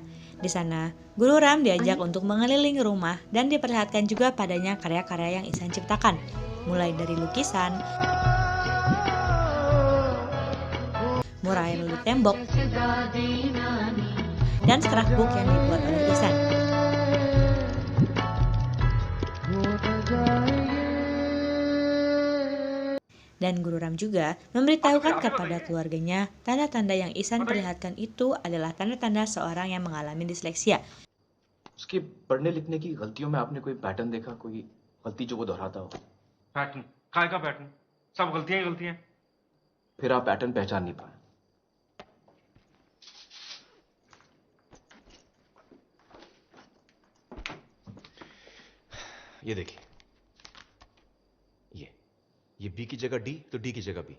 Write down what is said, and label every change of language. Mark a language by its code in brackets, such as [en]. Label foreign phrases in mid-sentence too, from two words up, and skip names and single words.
[id] Di sana, Guru Ram diajak untuk mengelilingi rumah dan diperlihatkan juga padanya karya-karya yang Ihsan ciptakan, mulai dari lukisan, mural di tembok, dan scrapbook yang dibuat oleh Ihsan. Dan Guru Ram juga memberitahukan kepada keluarganya tanda-tanda yang Ihsan perlihatkan itu adalah tanda-tanda seorang yang mengalami disleksia. [hi] उसकी पढ़ने लिखने की गलतियों में आपने कोई पैटर्न देखा, कोई गलती जो वो दोहराता हो? पैटर्न? काय का पैटर्न? सब गलतियां ही गलतियां। फिर आप पैटर्न पहचान नहीं पाए। ये देखिए, ये बी की जगह डी तो डी की जगह बी।